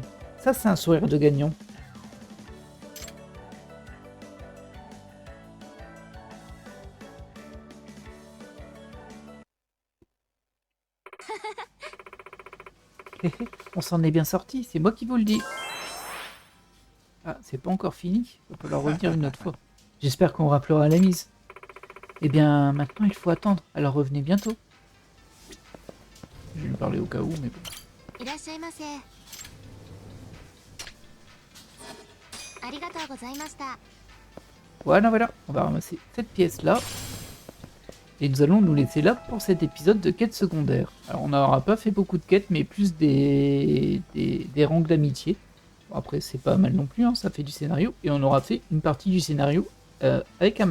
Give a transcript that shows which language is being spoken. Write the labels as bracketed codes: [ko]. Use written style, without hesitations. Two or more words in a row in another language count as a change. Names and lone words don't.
[fr] Ça, c'est un sourire de gagnant. On s'en est bien sorti, c'est moi qui vous le dis. Ah, c'est pas encore fini, il va falloir revenir une autre fois. J'espère qu'on rappellera la mise. Eh bien, maintenant il faut attendre, alors revenez bientôt. Je vais lui parler au cas où, mais bon. [ja] いらっしゃいませ。ありがとうございました。 [fr] Voilà, voilà, on va ramasser cette pièce-là. Et nous allons nous laisser là pour cet épisode de quête secondaire. Alors on n'aura pas fait beaucoup de quêtes, mais plus des rangs d'amitié. Bon, après c'est pas mal non plus, hein, ça fait du scénario. Et on aura fait une partie du scénario avec Amani.